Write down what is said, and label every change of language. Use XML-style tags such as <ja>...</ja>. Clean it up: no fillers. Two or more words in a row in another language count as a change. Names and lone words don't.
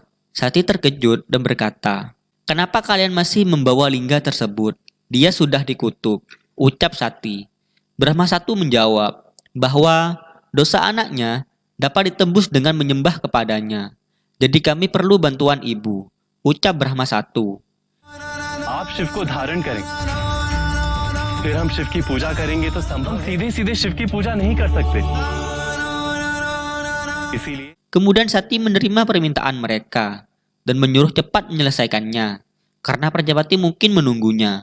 <id>Sati terkejut dan berkata, "Kenapa kalian masih membawa lingga tersebut? Dia sudah dikutuk," ucap Sati. Brahma 1 menjawab bahwa dosa anaknya dapat ditembus dengan menyembah kepadanya. Jadi kami perlu bantuan ibu, ucap Brahma 1.</id> <hi>आप शिव को धारण करें, फिर हम शिव की पूजा करेंगे तो संभव सीधे सीधे शिव की पूजा नहीं कर सकते। इसीलिए</hi> <id>Kemudian Sati menerima permintaan mereka dan menyuruh cepat menyelesaikannya karena Prajapati mungkin menunggunya.</id>